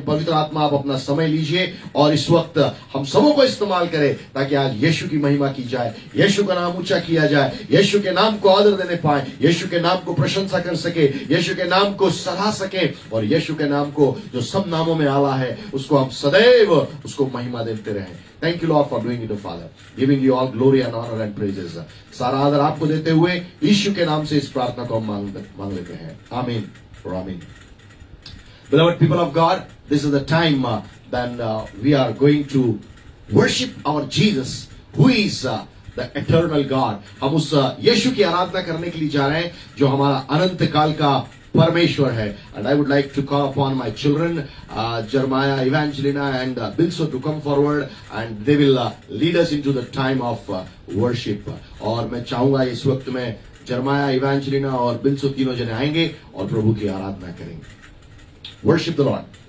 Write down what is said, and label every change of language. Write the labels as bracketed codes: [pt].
[hi] पवित्र आत्मा आप अपना समय लीजिए और इस वक्त हम सबों को इस्तेमाल करें ताकि आज यीशु की महिमा की जाए. यीशु का नाम ऊंचा किया जाए. यीशु के नाम को आदर देने पाए. यीशु के नाम को प्रशंसा कर सके. यीशु के नाम को सराह सके और यीशु के नाम को जो सब नामों में आला है उसको हम सदैव उसको महिमा देते रहें. [en] Thank you Lord for doing it, Father. Giving you all glory and honor and praises. [hi] सारा आदर आपको देते हुए यीशु के नाम से इस प्रार्थना को हम मांग लेते हैं. आमीन और आमीन. [en] Beloved people of God, this is the time when we are going to worship our Jesus, who is the eternal God. [hi] हम उस यीशु की आराधना करने के लिए जा रहे हैं जो हमारा अनंत काल का परमेश्वर है. [en] And I would like to call upon my children, Jeremiah, Evangelina and Bilso to come forward and they will lead us into the time of worship. [hi] और मैं चाहूंगा इस वक्त में जरमाया, इवेंजेलिना और बिल्सो तीनों जने आएंगे और प्रभु की आराधना करेंगे. [en] Worship the Lord.